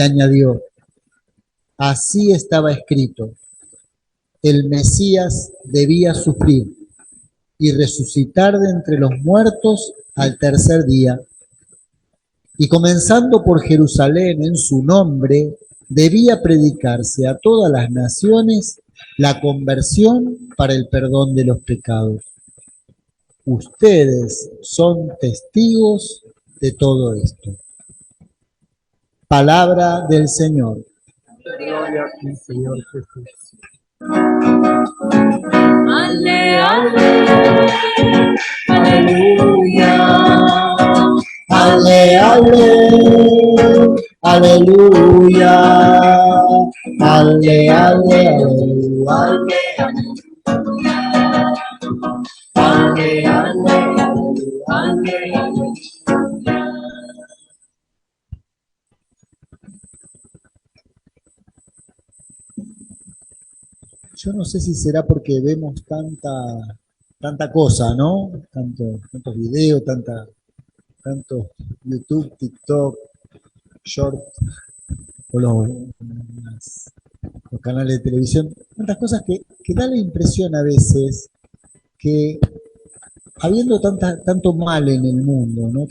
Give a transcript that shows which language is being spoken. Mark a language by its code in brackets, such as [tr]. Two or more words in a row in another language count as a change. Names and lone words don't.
[es] añadió: así estaba escrito, el Mesías debía sufrir y resucitar de entre los muertos al tercer día, y comenzando por Jerusalén en su nombre, debía predicarse a todas las naciones la conversión para el perdón de los pecados. Ustedes son testigos de todo esto. Palabra del Señor. Gloria a ti, Señor Jesús. Ale, ale, aleluya. Ale, ale, aleluya. Ale, ale, aleluya. Ale, ale, aleluya. Yo no sé si será porque vemos tanta cosa, ¿no? Tantos videos, tanto YouTube, TikTok, Short, o los canales de televisión, tantas cosas que da la impresión a veces que habiendo tanto mal en el mundo, ¿no?